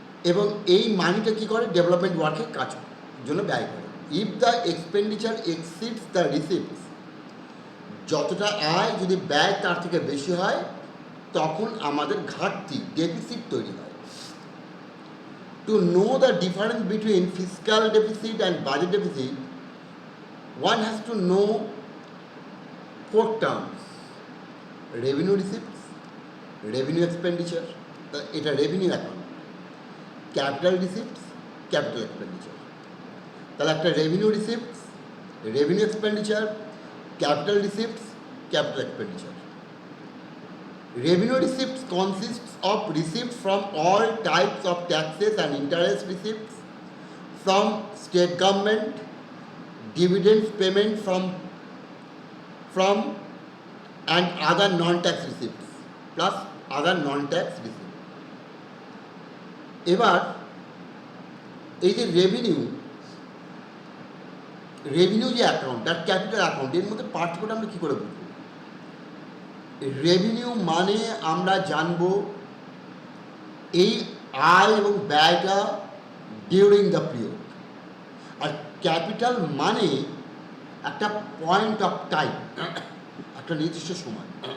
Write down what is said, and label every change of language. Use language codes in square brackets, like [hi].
[bn] এবং এই মানিটা কী করে? ডেভেলপমেন্ট ওয়ার্কে কাজ জন্য ব্যয় করে। [en] if the expenditure exceeds the receipts, [bn] যতটা আয় যদি ব্যয় তার থেকে বেশি হয়, তখন আমাদের ঘাটতি, ডেফিসিট তৈরি হয়। [en] To know the difference between fiscal deficit and budget deficit, one has to know four terms: revenue receipts, revenue expenditure, এটা revenue account, capital receipts, capital expenditure. [bn] তাহলে একটা [en] revenue receipts, revenue expenditure, capital receipts, capital expenditure. Revenue receipts consists of receipts from all types of taxes and interest receipts from state government, dividends payment from and other non-tax receipts plus other non-tax receipts. [bn] এবার এই যে revenue যে account আর capital account, এর মধ্যে পার্থক্যটা আমরা কী করে বুঝব? রেভিনিউ মানে আমরা জানব এই আয় এবং ব্যয়টা [en] during the period, [bn] আর capital মানে একটা [en] point of time, [bn] একটা নির্দিষ্ট সময়।